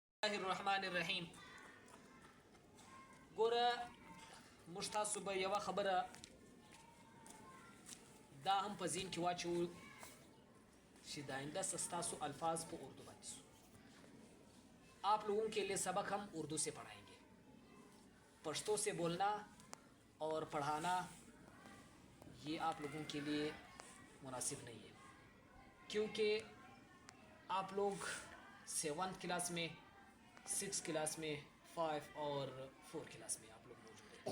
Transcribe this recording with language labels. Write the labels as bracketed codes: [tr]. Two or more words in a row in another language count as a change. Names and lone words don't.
[ar] الرحمن الرحیم. [ps] ګوره موږ تاسو به یوه خبره دا هم په ذهن کې واچوو چې د [ur] آئندہ سے [ps] ستاسو الفاظ په اردو باندې سو. [ur] آپ لوگوں کے لیے سبق ہم اردو سے پڑھائیں گے. پشتو سے بولنا اور پڑھانا یہ آپ لوگوں کے لیے مناسب نہیں ہے، کیونکہ آپ لوگ 7 کلاس میں، 6 کلاس میں، 5 اور 4 کلاس میں آپ لوگ موجود ہیں.